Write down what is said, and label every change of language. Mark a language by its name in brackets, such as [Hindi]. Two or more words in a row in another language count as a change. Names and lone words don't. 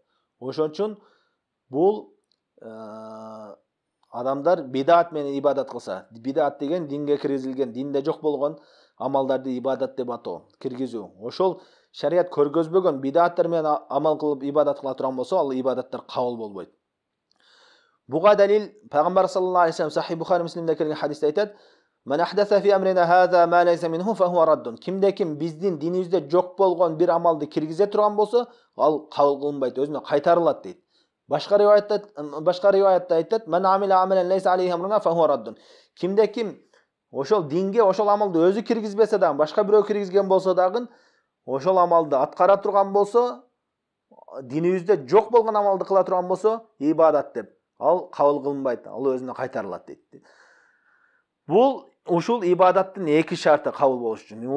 [Kyrgyz] Ошон үчүн бул адамдар бидат менен ибадат кылса, бидат деген динге киргизилген, динде жок болгон амалдарды ибадат деп атоо, киргизүү. Ошол шарият көргөзбөгөн бидаттар менен амал кылып ибадат кыла турган болсо, ал ибадаттар кабыл болбойт. Буга далил Пайгамбар [Arabic] صلى الله عليه وسلم [Kyrgyz] Сахih Бухари Муслимде келген хадисте айтат: [Arabic] "من أحدث في أمرنا هذا ما ليس منه فهو رد." [Kyrgyz] Кимде-ким биздин динибизде жок болгон бир амалды киргизе турган болсо, ал кабыл кылынбайт, өзүнө кайтарылат дейт. Башка риваятта айтат: [Arabic] "من عمل عملا ليس عليه أمرنا فهو رد." [Kyrgyz] Кимде-ким ошол динге ошол амалды өзү киргизбесе дагы, башка бирөө киргизген болсо дагы, ошол амалды аткара турган болсо, динибизде жок болгон амалды кыла турган болсо, ибадат деп ал кабыл кылынбайт, ал өзүнө кайтарылат дейт. Бул ушул ибадаттын 2 шарты кабыл болуш үчүн.